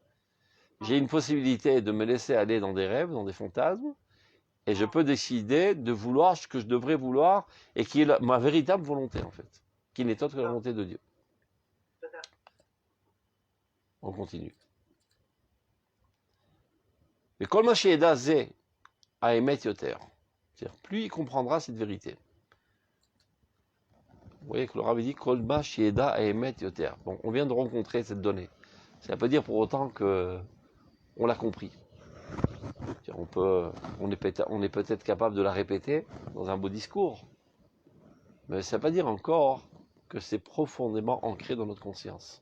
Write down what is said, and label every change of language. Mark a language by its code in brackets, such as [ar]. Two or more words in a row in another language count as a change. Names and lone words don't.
[fr] J'ai une possibilité de me laisser aller dans des rêves, dans des fantasmes, et je peux décider de vouloir ce que je devrais vouloir, et qui est ma véritable volonté, en fait, qui n'est autre que la volonté de Dieu. On continue. [he] Mais כל מה שיידע זה האמת יותר. [fr] C'est-à-dire, plus il comprendra cette vérité. Vous voyez que le Rav dit [he] כל מה שיידע האמת יותר. [fr] Bon, on vient de rencontrer cette donnée. Ça ne veut pas dire pour autant que on l'a compris. On est peut-être capable de la répéter dans un beau discours, mais ça ne veut pas dire encore que c'est profondément ancré dans notre conscience.